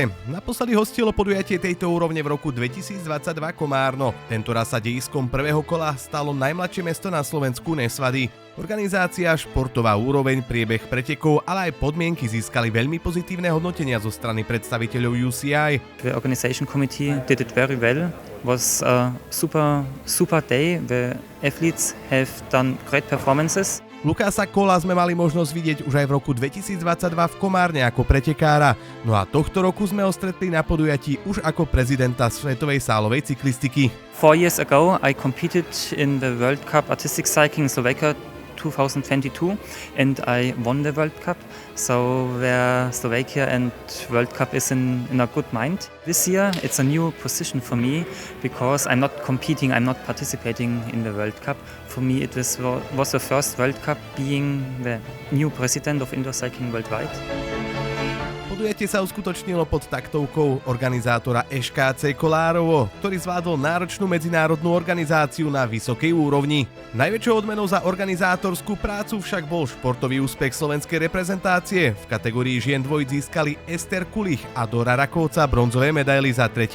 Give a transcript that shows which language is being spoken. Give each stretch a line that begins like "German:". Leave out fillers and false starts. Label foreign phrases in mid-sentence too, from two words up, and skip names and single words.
Slovak: Naposledy hostilo podujatie tejto úrovne v roku 2022 Komárno. Tentoraz sa dejiskom prvého kola stalo najmladšie mesto na Slovensku Nesvady. Organizácia, športová úroveň, priebeh pretekov, ale aj podmienky získali veľmi pozitívne hodnotenia zo strany predstaviteľov UCI.
English: The organization committee did it very well. It was a super day. The athletes have done great performances.
Slovak: Lukása Kola sme mali možnosť vidieť už aj v roku 2022 v Komárne ako pretekára. No a tohto roku sme ho stretli na podujatí už ako prezidenta Svetovej sálovej cyklistiky.
English: 4 years ago I competed in the World Cup Artistic Cycling in Slovakia 2022 and I won the World Cup. So where Slovakia and World Cup is in a good mind. This year it's a new position for me because I'm not competing, I'm not participating in the World Cup. For me it was the first World Cup being the new president of indoor cycling worldwide.
Slovak: Podujatie sa uskutočnilo pod taktovkou organizátora SKC Kolárovo, ktorý zvládol náročnú medzinárodnú organizáciu na vysokej úrovni. Najväčšou odmenou za organizátorskú prácu však bol športový úspech slovenskej reprezentácie. V kategórii žien dvojic získali Ester Kulich a Dora Rakovca bronzové medaily za 3.